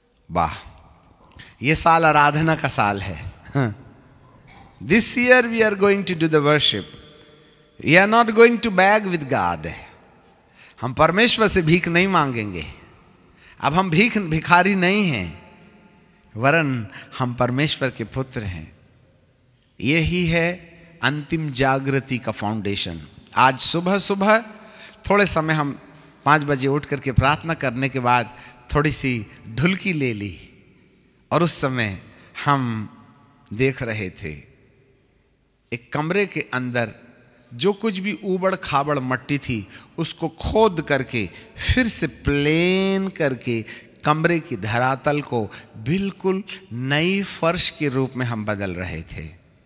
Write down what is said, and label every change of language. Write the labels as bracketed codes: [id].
[hi] वाह, ये साल आराधना का साल है। [en] This year we are going to do the worship. We are not going to beg with God. [hi] हम परमेश्वर से भीख नहीं मांगेंगे। अब हम भिखारी नहीं हैं, वरन हम परमेश्वर के पुत्र हैं। यही है अंतिम जागृति का फाउंडेशन। आज सुबह सुबह थोड़े समय हम 5 बजे उठ करके प्रार्थना करने के बाद थोड़ी सी ढुलकी ले ली, और उस समय हम देख रहे थे एक कमरे के अंदर जो कुछ भी ऊबड़ खाबड़ मट्टी थी उसको खोद करके फिर से प्लेन करके कमरे की धरातल को बिल्कुल नई फर्श के रूप में हम बदल रहे थे।